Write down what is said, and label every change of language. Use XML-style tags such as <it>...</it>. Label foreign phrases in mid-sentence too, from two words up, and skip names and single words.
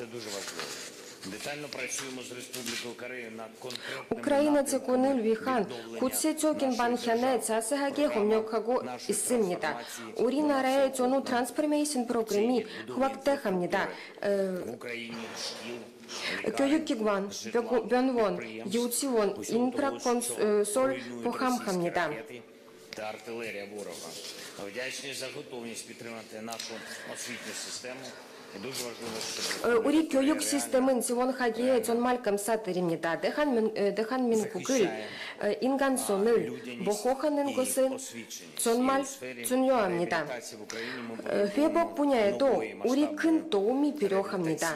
<ko>우크라이나 재건을 위한 구체적인 방향에 자세하게 협력하고 있습니다. 우리나라의 전후 트랜스포메이션 프로그램이 확대합니다. 교육기관, 병원, 유치원, 인프라 건설 포함합니다.</ko> <uk>Вдячні за готовність підтримати нашу освітню систему.</uk> <ko>우리 교육 시스템은 지원하기에 정말 감사드립니다. 대한민국을 인간성을 보호하는 것은 정말 중요합니다. 회복 분야에도 우리 큰 도움이 필요합니다.</ko>